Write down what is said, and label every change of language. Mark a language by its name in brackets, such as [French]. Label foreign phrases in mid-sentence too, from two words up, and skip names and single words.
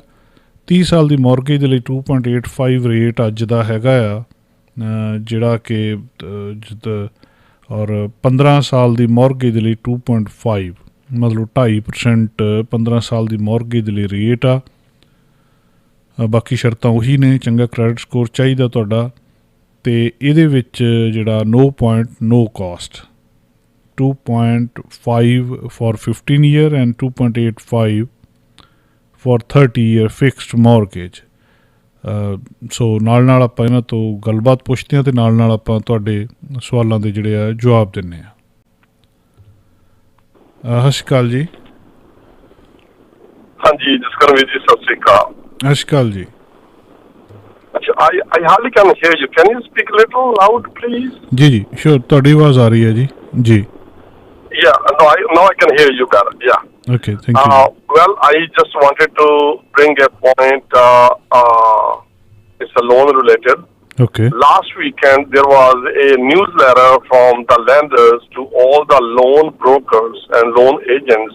[Punjabi] 30 ਸਾਲ ਦੀ ਮੌਰਗੇਜ ਦੇ ਲਈ 2.85 ਰੇਟ ਅੱਜ ਦਾ ਹੈਗਾ ਆ, ਜਿਹੜਾ ਕਿ ਔਰ 15 ਸਾਲ ਦੀ ਮੌਰਗੇਜ ਦੇ ਲਈ 2.5, ਮਤਲਬ 2.5% 15 ਸਾਲ ਦੀ ਮੌਰਗੇਜ ਦੇ ਲਈ ਰੇਟ ਆ। ਬਾਕੀ ਸ਼ਰਤਾਂ ਉਹੀ ਨੇ, ਚੰਗਾ ਕ੍ਰੈਡਿਟ ਸਕੋਰ ਚਾਹੀਦਾ ਤੁਹਾਡਾ, ਅਤੇ ਇਹਦੇ ਵਿੱਚ ਜਿਹੜਾ [English] no point no cost 2.5 for 15 year and 2.85 for 30 year fixed mortgage। [Punjabi] ਸੋ ਨਾਲ ਆਪਾਂ ਇਹਨਾਂ ਤੋਂ ਗੱਲਬਾਤ ਪੁੱਛਦੇ ਹਾਂ ਅਤੇ ਨਾਲ ਆਪਾਂ ਤੁਹਾਡੇ ਸਵਾਲਾਂ ਦੇ ਜਿਹੜੇ ਆ ਜਵਾਬ ਦਿੰਦੇ ਹਾਂ। ਸਤਿ ਸ਼੍ਰੀ ਅਕਾਲ ਜੀ। ਹਾਂਜੀ ਜਸਕਰਨ ਵੀਰ ਜੀ, ਸਤਿ ਸ਼੍ਰੀ ਅਕਾਲ। ਸਤਿ ਸ਼੍ਰੀ ਅਕਾਲ ਜੀ। ਅੱਛਾ, [English] I hardly can hear you. Can you speak a little loud, please? [Punjabi] ਜੀ ਸ਼ੋਰ, ਤੁਹਾਡੀ ਆਵਾਜ਼ ਆ ਰਹੀ ਹੈ ਜੀ। ਜੀ [English] Yeah, now I can hear you better. Yeah. Okay, thank you. Well, I just wanted to bring a point. It's a loan related. Okay. Last weekend, there was a newsletter from the lenders to all the loan brokers and loan agents